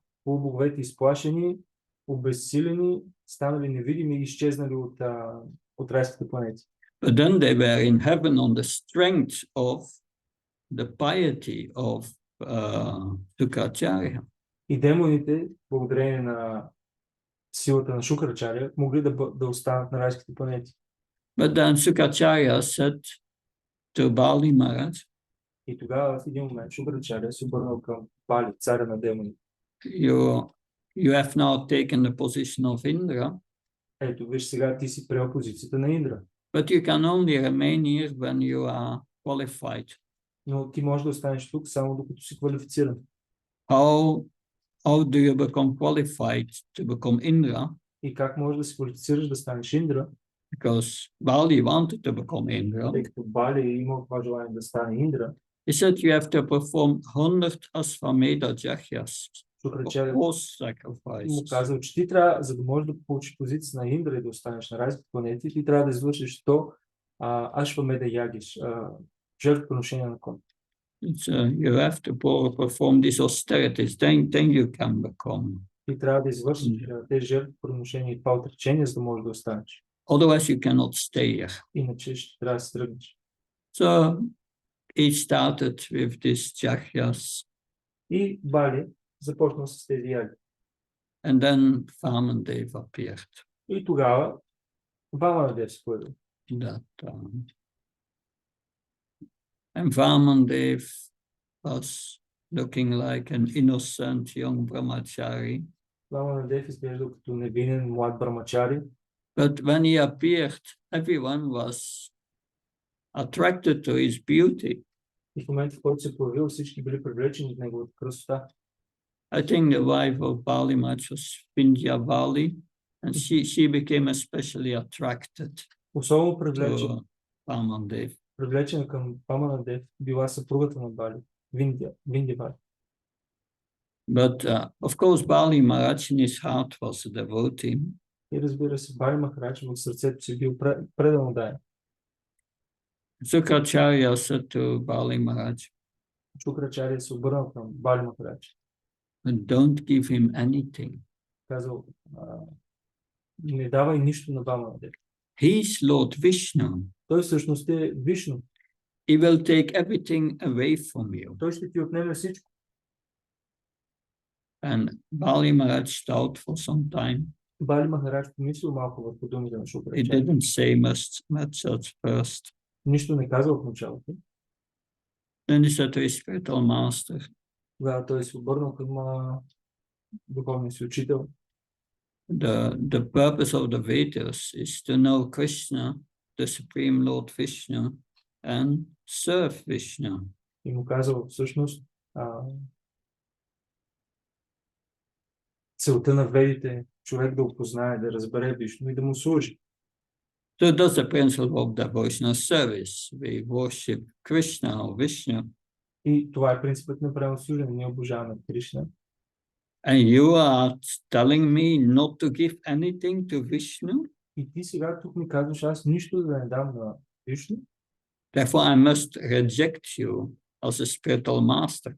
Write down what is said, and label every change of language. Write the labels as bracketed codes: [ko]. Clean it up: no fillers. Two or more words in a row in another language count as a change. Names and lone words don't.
[bg] И така, полубоговете изплашени, обезсилени, станали невидими и изчезнали от райските планети. [en] But then they were in heaven on the strength of the piety of Shukracharya. [bg] И демоните, благодарение на силата на Шукрачаря, могли да останат на райските планети. [en] But then Shukracharya said to Bali Maharaj, [bg] И тогава в един момент Шукрачаря се обърнал към Бали, царя на демоните. [en] You have now taken the position of Indra. [bg] Ето, виж, сега ти си приел позицията на Индра. [en] But you can only remain here when you are qualified. [bg] Но ти можеш да останеш тук само докато си квалифициран. [en] How do you become qualified to become Indra? [bg] И как можеш да се квалифицираш да станеш Индра? [en] Because Bali wanted to become Indra. [bg] Тъй като Бали имал това желание да стане Индра. [en] He said you have to perform 100 Asvamedha Jahyas. [bg] Шукрачаря му казал, че ти трябва, за да можеш да получиш позиция на Индра и да останеш на райските планети, ти трябва да извършиш 100 Ашвамеда Ягиш, жертвоприношение на кон. [en] You have to perform these austerities, then you can become. [bg] Ти трябва да извършиш тези жертвоприношения и това отречение, за да можеш да останеш. [en] Otherwise you cannot stay here. [bg] Иначе ще трябва да се тръгнеш. [en] So he started with these Jahyas. [bg] И Бали започна с тези яги. [en] And then Vamanadeva appeared. [bg] И тогава Ваманадев се появи. [en] And Vamanadeva was looking like an innocent young brahmachari. [bg] Ваманадев изглежда като невинен млад брамачари. [en] But when he appeared, everyone was attracted to his beauty. [bg] И в момента, в който се появил, всички били привлечени от неговата красота. [en] I think the wife of Bali Maharaj was Vindhyavali, and she became especially attracted [bg] Особено [en] to Vamanadeva. [bg] привлечена към Ваманадев била съпругата на Бали, Виндявали. [en] But of course, Bali Maharaj in his heart was a devotee. [bg] И разбира се, Бали Махарадж в сърцето си бил предан отдаен. [en] Shukracharya said to Bali Maharaj, [bg] Шукрачаря се обърнал към Бали Махарадж. [en] Don't give him anything. [bg] Казал, не давай нищо на Ваманадев. [en] He is Lord Vishnu. [bg] Той всъщност е Вишну. [en] He will take everything away from you. [bg] Той ще ти отнеме всичко. [en] And Bali Maharaj thought for some time. [bg] Бали Махарадж помислил малко върху думите на [en] He [bg] Шукрачаря. [en] didn't say much at first. [bg] Нищо не казал в началото. [en] Then he said to his spiritual master, [bg] Тогава той се обърнал към духовния си учител. [en] The purpose of the Vedas is to know Krishna, the Supreme Lord Vishnu, and serve Vishnu. [bg] И му казал всъщност целта на ведите е човек да опознае, да разбере Вишну и да му служи. [en] So that's the principle of devotional service. We worship Krishna or Vishnu. [bg] И това е принципът на правилно служене. Ние обожаваме Кришна. [en] And you are telling me not to give anything to Vishnu? [bg] И ти сега тук ми казваш, аз нищо да не дам на Вишну. [en] Therefore, I must reject you as a spiritual master.